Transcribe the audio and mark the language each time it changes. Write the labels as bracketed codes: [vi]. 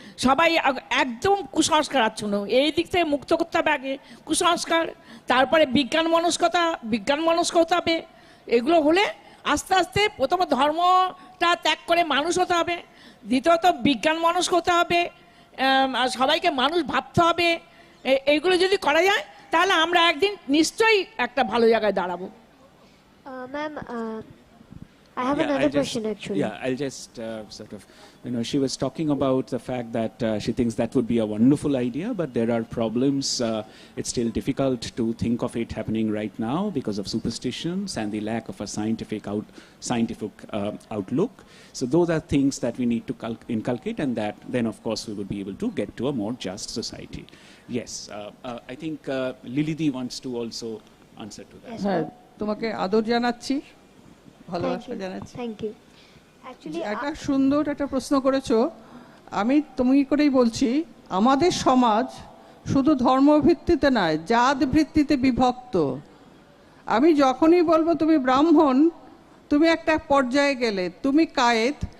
[bn] সবাই একদম কুসংস্কার আচ্ছন্ন, এই দিক থেকে মুক্ত করতে হবে আগে কুসংস্কার, তারপরে বিজ্ঞান মনস্ক হতে হবে। এগুলো হলে আস্তে আস্তে প্রথমে ধর্মটা ত্যাগ করে মানুষ হতে হবে, দ্বিতীয়ত বিজ্ঞান মনস্ক হতে হবে, সবাইকে মানুষ ভাবতে হবে। এইগুলো যদি করা যায় তাহলে আমরা একদিন নিশ্চয়ই একটা ভালো জায়গায় দাঁড়াবো। [en] Ma'am, I have another question actually. Yeah, I'll just she was talking about the fact that she thinks that would be a wonderful idea, but there are problems. It's still difficult to think of it happening right now because of superstitions and the lack of a scientific outlook. So those are things that we need to inculcate, and that then of course we will be able to get to a more just society. Yes, I think Lilidi wants to also answer to that. Yes, [bn] তোমাকে আদর জানাচ্ছি, ভালোবাসা জানাচ্ছি। [en] Thank you. Actually [bn] একটা সুন্দর একটা প্রশ্ন করেছো। আমি তুমি করেই বলছি, আমাদের সমাজ শুধু ধর্মভিত্তিতে নয়, জাত ভিত্তিতে বিভক্ত। আমি যখনই বলবো তুমি ব্রাহ্মণ, তুমি একটা পর্যায়ে গেলে তুমি কায়েত।